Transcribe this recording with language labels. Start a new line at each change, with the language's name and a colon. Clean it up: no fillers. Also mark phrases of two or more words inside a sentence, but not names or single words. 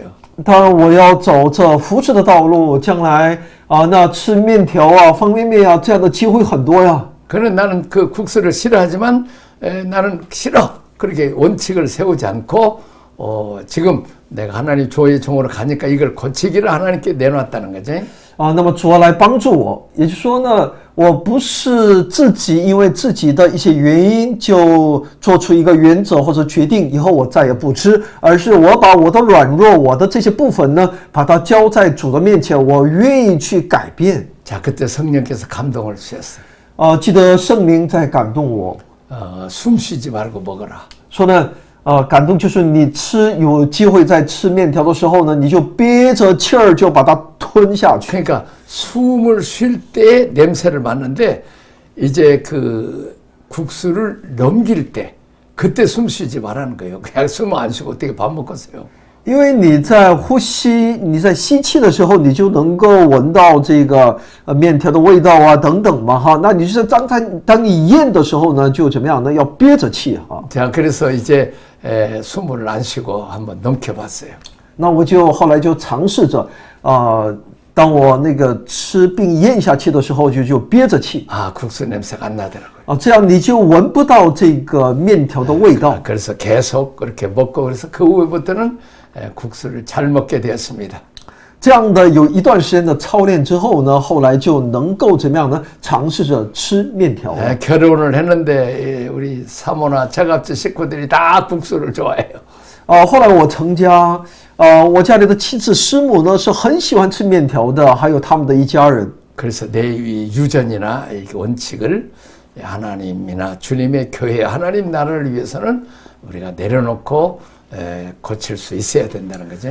Chinese: 当然我要走这服侍的道路，将来那吃面条啊、方便面啊这样的机会很多呀。
Korean: 그는 나는 그 국수를 싫어하지만 나는 싫어. 그렇게 원칙을 세우지 않고 지금 내가 하나님 조의 종으로 가니까 이걸 고치기를 하나님께 내놨다는 거지.
Chinese: 那么主要来帮助我，也就是说呢，我不是自己因为自己的一些原因就做出一个原则或者决定，以后我再也不吃，而是我把我的软弱、我的这些部分呢，把它交在主的面前，我愿意去改变。
Korean: 자, 그때 성령께서 감동을 주셨어요.
Chinese: 记得圣灵在感动我，
Korean: 숨 쉬지 말고 먹어라.
Chinese: 说呢，感动就是你有机会在吃面条的时候呢，你就憋着气儿就把它吞下去。
Korean: 그러니까 숨을 쉴 때 냄새를 맡는데 이제 그 국수를 넘길 때 그때 숨 쉬지 말라는 거예요. 그냥 숨 안 쉬고 어떻게 밥 먹겠어요?
Chinese: 因为你在呼吸、你在吸气的时候，你就能够闻到这个面条的味道啊，等等嘛哈。那你就是当你咽的时候呢，就怎么样呢？要憋着气哈。
Korean: 자, 그래서 이제 숨을 안 쉬고 한번 넘겨봤어요.
Chinese: 那我就后来就尝试着当我那个吃并咽下去的时候，就憋着气
Korean: 국수 냄새가 안 나더라고요.
Chinese: 这样你就闻不到这个面条的味道。
Korean: 그래서 계속 그렇게 먹고 그래서 그 후부터는 국수를 잘 먹게 되었습니다.
Chinese: 这样的有一段时间的操练之后呢，后来就能够怎么样呢？尝试着吃面条。
Korean: 결혼을 했는데 우리 사모나 처갓집 식구들이 다 국수를 좋아해요.
Chinese: 后来我成家，我家里的妻子师母呢是很喜欢吃面条的，还有他们的一家人。
Korean: 그래서 내 유전이나 이 원칙을 하나님이나 주님의 교회 하나님 나라를 위해서는 우리가 내려놓고 고칠 수 있어야 된다는 거죠.